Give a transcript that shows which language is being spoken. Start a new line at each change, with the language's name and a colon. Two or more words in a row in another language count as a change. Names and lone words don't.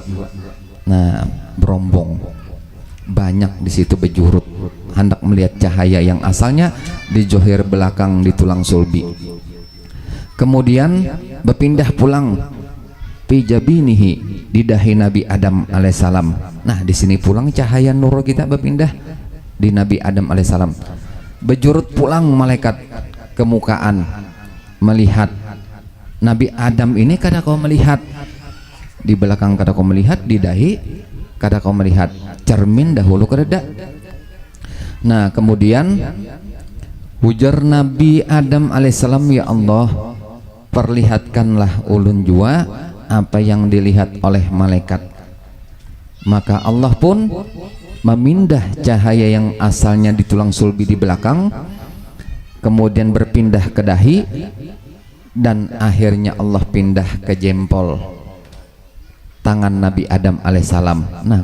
Indonesian: Nah, berombong banyak di situ berjurut hendak melihat cahaya yang asalnya di johir belakang di tulang sulbi. Kemudian berpindah pulang
Arabic: fi jabinihi,
Indonesian: di dahi Nabi Adam alaihissalam. Nah, di sini pulang cahaya nur kita berpindah di Nabi Adam alaihissalam. Berjurut pulang malaikat kemukaan melihat Nabi Adam ini, kada kau melihat di belakang, kada kau melihat di dahi, kada kau melihat cermin dahulu kada. Nah, kemudian ujar Nabi Adam alaihissalam, ya Allah, perlihatkanlah ulun jua apa yang dilihat oleh malaikat. Maka Allah pun memindah cahaya yang asalnya di tulang sulbi di belakang, kemudian berpindah ke dahi, dan akhirnya Allah pindah ke jempol tangan Nabi Adam alaihissalam.